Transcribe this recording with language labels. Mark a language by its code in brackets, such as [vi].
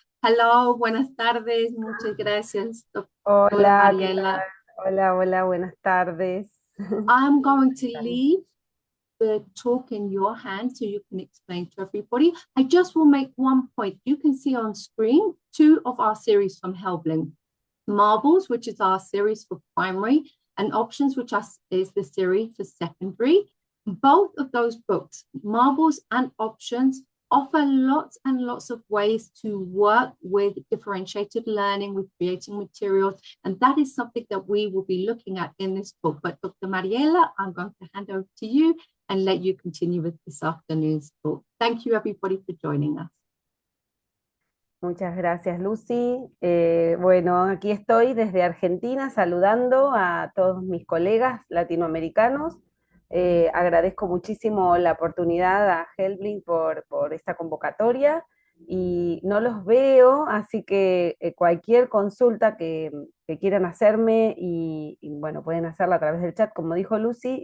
[es] Hello, buenas tardes, muchas gracias, doctora Hola, ¿qué Mariela. tal? Hola, hola, buenas tardes. [en] I'm going to leave the talk in your hands so you can explain to everybody. I just will make one point. You can see on screen two of our series from Helbling. Marbles, which is our series for primary, and Options, which is the series for secondary. Both of those books, Marbles and Options, offer lots and lots of ways to work with differentiated learning, with creating materials, and that is something that we will be looking at in this book. But Dr. Mariela, I'm going to hand over to you and let you continue with this afternoon's talk. Thank you, everybody, for joining us. [es] Muchas gracias, Lucy. Bueno, aquí estoy desde Argentina saludando a todos mis colegas latinoamericanos. Agradezco muchísimo la oportunidad a Helbling por esta convocatoria y no los veo, así que cualquier consulta que quieran hacerme bueno, pueden hacerla a través del chat, como dijo Lucy.